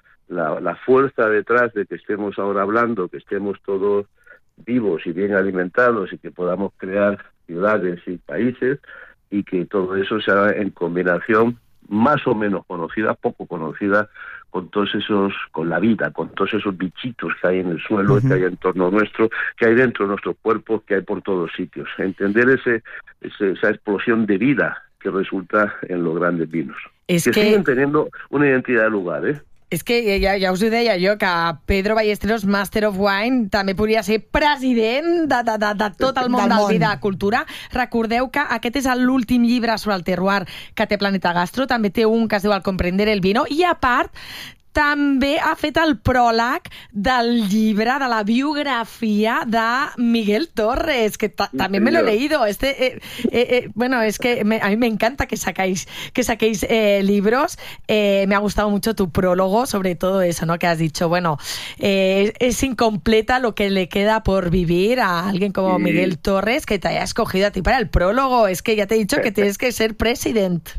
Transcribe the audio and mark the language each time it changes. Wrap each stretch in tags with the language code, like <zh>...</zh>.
<es>La fuerza detrás de que estemos ahora hablando, que estemos todos vivos y bien alimentados y que podamos crear ciudades y países, y que todo eso sea en combinación más o menos conocida, poco conocida, con todos esos, con la vida, con todos esos bichitos que hay en el suelo, uh-huh. que hay en torno nuestro, que hay dentro de nuestros cuerpos, que hay por todos sitios. Entender esa explosión de vida que resulta en los grandes vinos. Es que siguen teniendo una identidad de lugar, ¿eh?</es> <ca>És que ja us ho deia jo, que Pedro Ballesteros, Master of Wine, també podria ser president de tot el món del vi de cultura. Recordeu que aquest és l'últim llibre sobre el terroir que té Planeta Gastro. També té un que es diu El comprender el vino. I a part, també ha fet el pròleg del llibre, de la biografia de Miguel Torres, que també me l'he leído.</ca> <es>Bueno, es que a mí me encanta que saquéis libros. Me ha gustado mucho tu prólogo sobre todo eso, ¿no? Que has dicho, bueno, es incompleta lo que le queda por vivir a alguien como sí. Miguel Torres, que te haya escogido a ti para el prólogo. Es que ya te he dicho que tienes que ser president.</es>